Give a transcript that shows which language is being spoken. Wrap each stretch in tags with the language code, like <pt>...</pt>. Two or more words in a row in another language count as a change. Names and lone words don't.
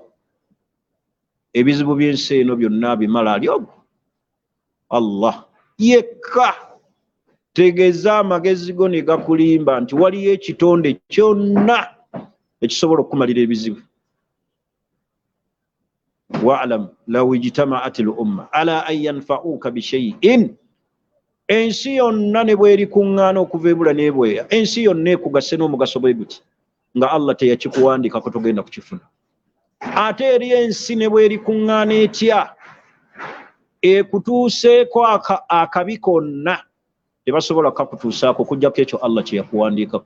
<lg>Ebizibu by'ensi eno byonna bimala ali ogwo Allah yekka. Tegeeza amagezi go ne gakulimba nti waliyo ekitonde kyonna ekisobola okukumalira ebizibu.</lg> <ar>واعلم لو اجتمعت الأمة على أن ينفعوك بشيء,</ar> <lg>ensi yonna ne bweri kuŋŋaana okuva ebula n'ebweya, ensi yonna ekugase n'omugaso bwe guti nga Allah teyakikuwandikako togenda kukifuna. Ate eri ensi ne bweri kuŋŋaana etya ekutuuseeko akabi konna tebasobola kakutuusaako kujjako ekyo Allah kye yakuwandiikako.</lg>